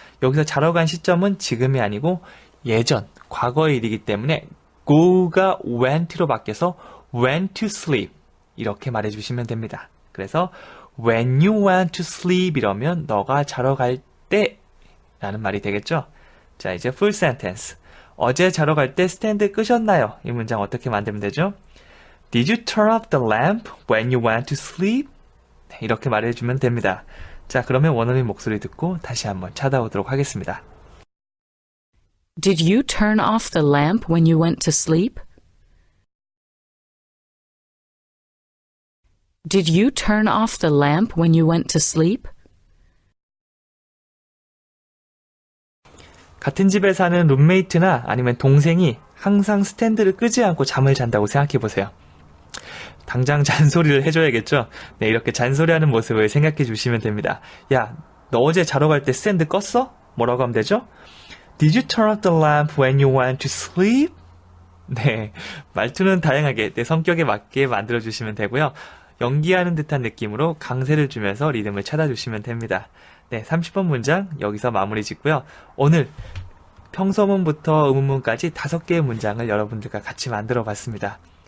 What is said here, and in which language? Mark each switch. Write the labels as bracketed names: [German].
[Korean] 여기서 자러 간 시점은 지금이 아니고 예전, 과거의 일이기 때문에 go가 went로 바뀌어서 [English] went to sleep [Korean] 이렇게 말해 주시면 됩니다. 그래서 [English] when you went to sleep [Korean] 이러면 너가 자러 갈 때 라는 말이 되겠죠. 자, 이제 [English] full sentence. [Korean] 어제 자러 갈 때 스탠드 끄셨나요? 이 문장 어떻게 만들면 되죠? [English] Did you turn off the lamp when you went to sleep? [Korean] 네, 이렇게 말해주면 됩니다. 자, 그러면 원어민 목소리 듣고 다시 한번 찾아오도록 하겠습니다. [English] Did you turn off the lamp when you went to sleep? Did you turn off the lamp when you went to sleep? [Korean] 같은 집에 사는 룸메이트나 아니면 동생이 항상 스탠드를 끄지 않고 잠을 잔다고 생각해 보세요. 당장 잔소리를 해줘야겠죠? 네, 이렇게 잔소리하는 모습을 생각해 주시면 됩니다. 야, 너 어제 자러 갈 때 스탠드 껐어? 뭐라고 하면 되죠? [English] Did you turn off the lamp when you went to sleep? [Korean] 네, 말투는 다양하게 내 성격에 맞게 만들어주시면 되고요. 연기하는 듯한 느낌으로 강세를 주면서 리듬을 찾아주시면 됩니다. 네, 30번 문장 여기서 마무리 짓고요. 오늘 평서문부터 의문문까지 5개의 문장을 여러분들과 같이 만들어 봤습니다.